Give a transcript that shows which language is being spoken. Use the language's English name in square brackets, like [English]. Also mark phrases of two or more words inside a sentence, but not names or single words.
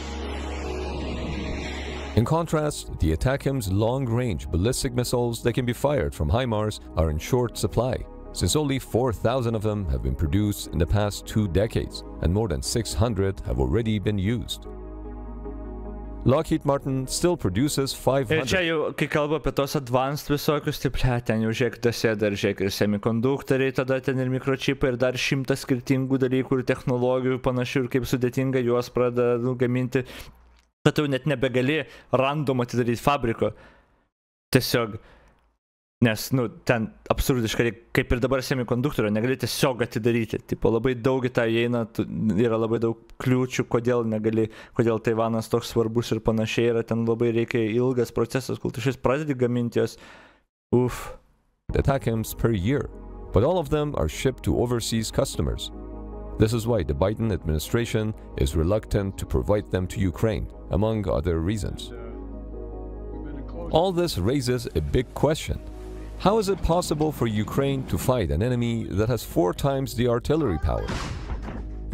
[English] In contrast, the ATACMS long-range ballistic missiles that can be fired from HIMARS are in short supply, since only 4,000 of them have been produced in the past 2 decades, and more than 600 have already been used. Lockheed Martin still produces 500. [Lithuanian] Ir čia jau, kai kalba apie tos advanced visokius, tai ten jau žiūrėk, dar žiūrėk ir semikonduktoriai, tada ten ir mikročipai, ir dar 100 skirtingų dalykų ir technologijų panašių, ir kaip sudėtinga juos pradeda gaminti. Bet jau net nebegali random atidaryti fabriko. Tiesiog, nes, ten absurdiškai, kaip ir dabar semikonduktorio, negali tiesiog atidaryti. Tipo, labai daug į tą įeina, yra labai daug kliūčių, kodėl negali, kodėl Taivanas toks svarbus ir panašiai, yra ten labai reikia ilgas procesas, kol tu šis pradedi gaminti jos. [English] ATACMS per year, but all of them are shipped to overseas customers. This is why the Biden administration is reluctant to provide them to Ukraine, among other reasons. All this raises a big question. How is it possible for Ukraine to fight an enemy that has 4 times the artillery power?